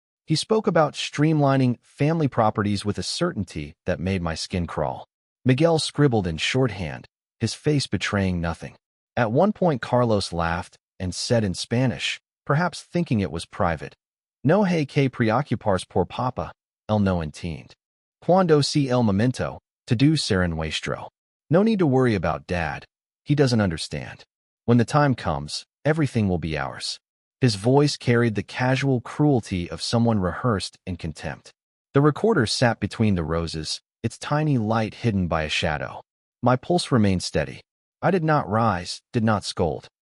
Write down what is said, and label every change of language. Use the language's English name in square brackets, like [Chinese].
[English] He spoke about streamlining family properties with a certainty that made my skin crawl. Miguel scribbled in shorthand, his face betraying nothing. At one point, Carlos laughed and said in Spanish, perhaps thinking it was private, [Spanish] "No hay que preocuparse por papa, él no entiende. Cuando si el momento, todo será nuestro." [English] No need to worry about Dad. He doesn't understand. When the time comes, everything will be ours. His voice carried the casual cruelty of someone rehearsed in contempt. The recorder sat between the roses, its tiny light hidden by a shadow. My pulse remained steady. I did not rise, did not scold.